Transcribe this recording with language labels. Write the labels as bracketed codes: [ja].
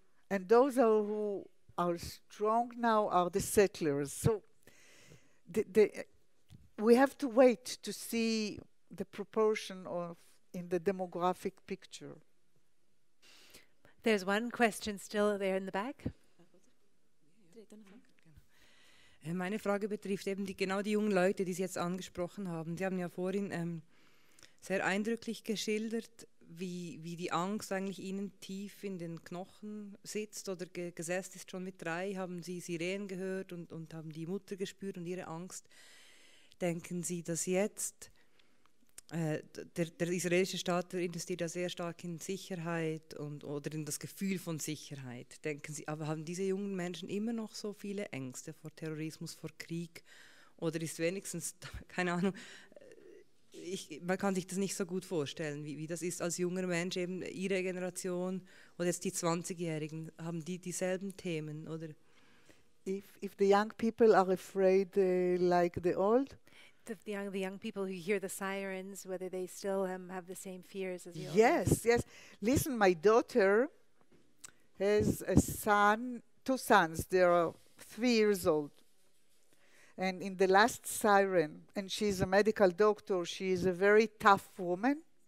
[en] And those who are strong now are the settlers. So we have to wait to see the proportion of in the demographic picture. There's one question still there in the back. [de] Meine Frage betrifft eben genau die jungen Leute, die Sie jetzt angesprochen haben. Sie haben ja vorhin sehr eindrücklich geschildert, wie die Angst eigentlich Ihnen tief in den Knochen sitzt oder gesessen ist. Schon mit 3 haben Sie Sirenen gehört und haben die Mutter gespürt und ihre Angst. Denken Sie, dass jetzt der israelische Staat investiert ja sehr stark in Sicherheit oder in das Gefühl von Sicherheit. Denken Sie, aber haben diese jungen Menschen immer noch so viele Ängste vor Terrorismus, vor Krieg? Oder ist wenigstens, keine Ahnung, man kann sich das nicht so gut vorstellen, wie das ist als junger Mensch, eben Ihre Generation oder jetzt die 20-Jährigen, haben die dieselben Themen, oder? [en] If the young people are afraid like the old? The young people who hear the sirens, whether they still have the same fears as the old. Yes. Listen, my daughter has a son, 2 sons. They are 3 years old. And in the last siren, and she's a medical doctor, she is a very tough woman.